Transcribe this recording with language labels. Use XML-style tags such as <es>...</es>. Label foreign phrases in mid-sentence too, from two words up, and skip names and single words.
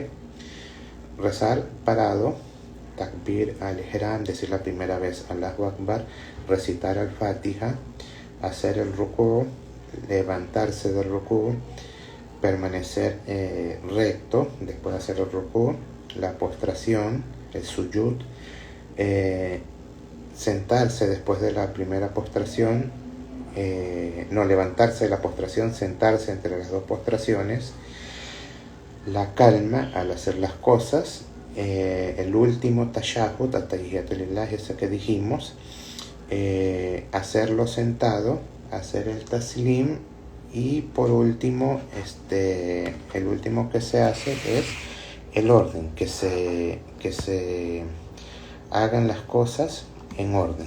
<es>Rezar parado:</es> <ar>تكبير الإحرام,</ar> <es>decir la primera vez</es> <ar>الله أكبر,</ar> <es>recitar al-Fatiha, hacer el rukú, levantarse del rukú, permanecer recto después de hacer el rukú, la postración, el suyud, sentarse después de la primera postración, levantarse de la postración, sentarse entre las dos postraciones, la calma al hacer las cosas, el último tashahhud,</es> <ar>التحيات لله,</ar> <es>ese que dijimos, hacerlo sentado, hacer el taslim, y por último, el último que se hace es el orden, que se hagan las cosas en orden.</es>